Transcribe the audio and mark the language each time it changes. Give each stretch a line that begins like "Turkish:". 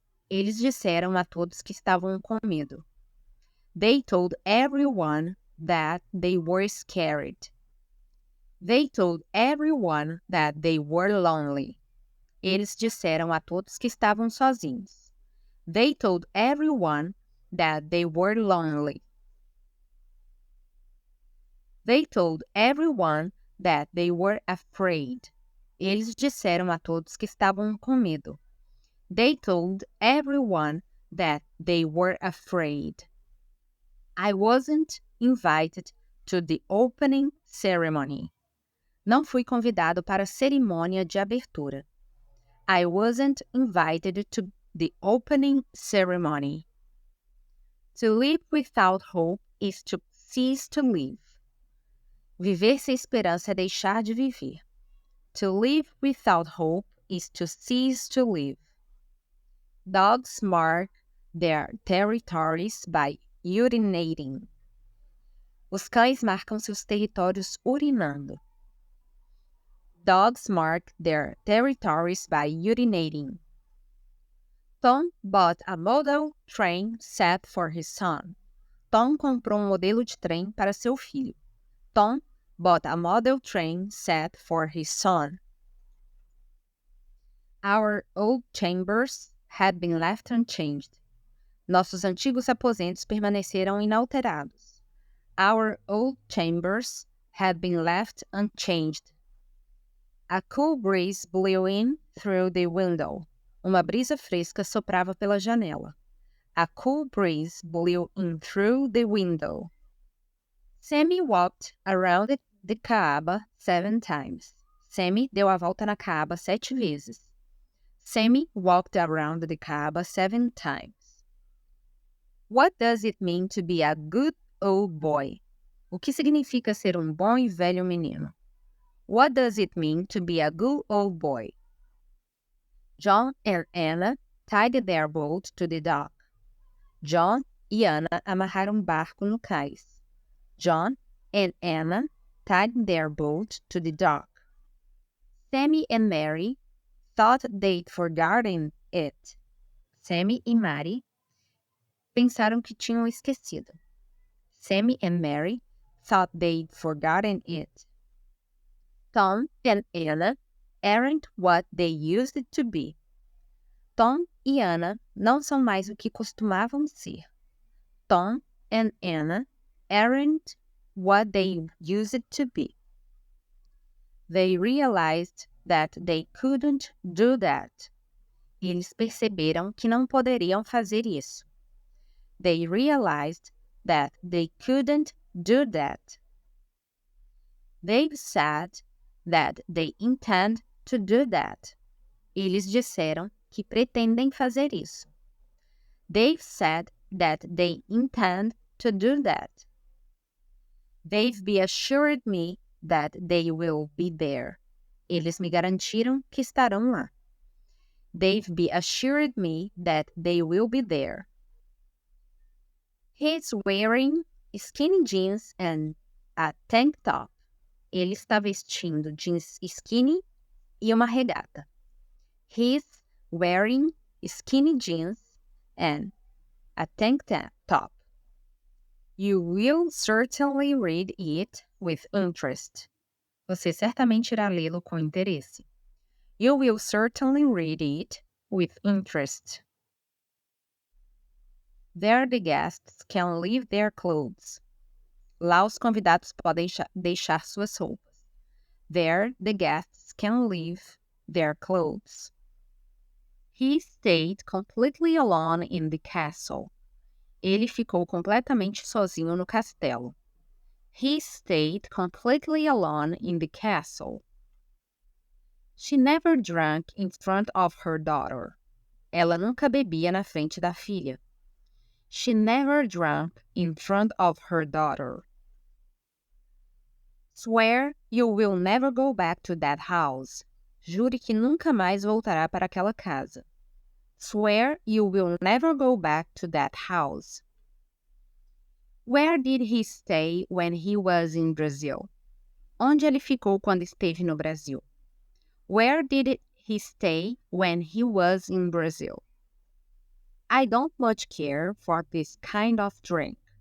Portuguese: Eles disseram a todos que estavam com medo.
English: They told everyone that they were scared. They told everyone that they were lonely.
Portuguese: Eles disseram a todos que estavam sozinhos.
English: They told everyone that they were lonely. They told everyone that they were afraid.
Portuguese: Eles disseram a todos que estavam com medo.
English: They told everyone that they were afraid. I wasn't invited to the opening ceremony.
Portuguese: Não fui convidado para a cerimônia de abertura.
English: I wasn't invited to the opening ceremony. To live without hope is to cease to live.
Portuguese: Viver sem esperança é deixar de viver.
English: To live without hope is to cease to live. Dogs mark their territories by urinating.
Portuguese: Os cães marcam seus territórios urinando.
English: Dogs mark their territories by urinating. Tom bought a model train set for his son.
Portuguese: Tom comprou modelo de trem para seu filho.
English: Tom bought a model train set for his son. Our old chambers had been left unchanged.
Portuguese: Nossos antigos aposentos permaneceram inalterados.
English: Our old chambers had been left unchanged. A cool breeze blew in through the window.
Portuguese: Uma brisa fresca soprava pela janela.
English: A cool breeze blew in through the window. Sammy walked around the Kaaba 7 times.
Portuguese: Sammy deu a volta na Kaaba 7 vezes.
English: Sammy walked around the Kaaba 7 times. What does it mean to be a good old boy?
Portuguese: O que significa ser bom e velho menino?
English: What does it mean to be a good old boy? John and Anna tied their boat to the dock.
Portuguese: John e Anna amarraram barco no cais.
English: John and Anna tied their boat to the dock. Sammy and Mary thought they'd forgotten it.
Portuguese: Sammy e Mary pensaram que tinham esquecido.
English: Sammy and Mary thought they'd forgotten it. Tom and Anna aren't what they used to be.
Portuguese: Tom e Anna não são mais o que costumavam ser.
English: Tom and Anna aren't what they used to be. They realized that they couldn't do that.
Portuguese: Eles perceberam que não poderiam fazer isso.
English: They realized that they couldn't do that. They've said that they intend to do that.
Portuguese: Eles disseram que pretendem fazer isso.
English: They've said that they intend to do that. They've assured me that they will be there.
Portuguese: Eles me garantiram que estarão lá.
English: They've assured me that they will be there. He's wearing skinny jeans and a tank top.
Portuguese: Ele está vestindo jeans skinny e uma regata.
English: He's wearing skinny jeans and a tank top. You will certainly read it with interest.
Portuguese: Você certamente irá lê-lo com interesse.
English: You will certainly read it with interest. There the guests can leave their clothes.
Portuguese: Lá os convidados podem deixar suas roupas.
English: There the guests can leave their clothes. He stayed completely alone in the castle.
Portuguese: Ele ficou completamente sozinho no castelo.
English: He stayed completely alone in the castle. She never drank in front of her daughter.
Portuguese: Ela nunca bebia na frente da filha.
English: She never drank in front of her daughter. Swear you will never go back to that house.
Portuguese: Jure que nunca mais voltará para aquela casa.
English: Swear you will never go back to that house. Where did he stay when he was in Brazil?
Portuguese: Onde ele ficou quando esteve no Brasil?
English: Where did he stay when he was in Brazil? I don't much care for this kind of drink.